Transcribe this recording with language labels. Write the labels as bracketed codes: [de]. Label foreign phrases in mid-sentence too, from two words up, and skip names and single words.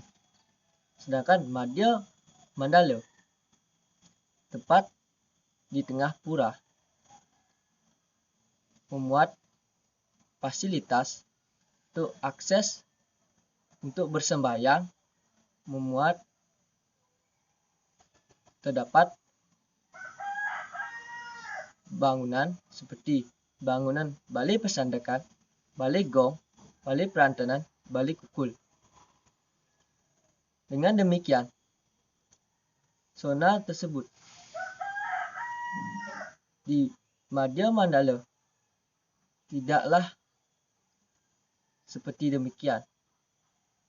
[id] Sedangkan Madya Mandala tepat di tengah pura memuat fasilitas untuk akses untuk bersembahyang, memuat terdapat bangunan seperti bangunan balai pesandakan, balai gong, balai perantanan, balai kukul. Dengan demikian, zona tersebut di Madya Mandala tidaklah seperti demikian.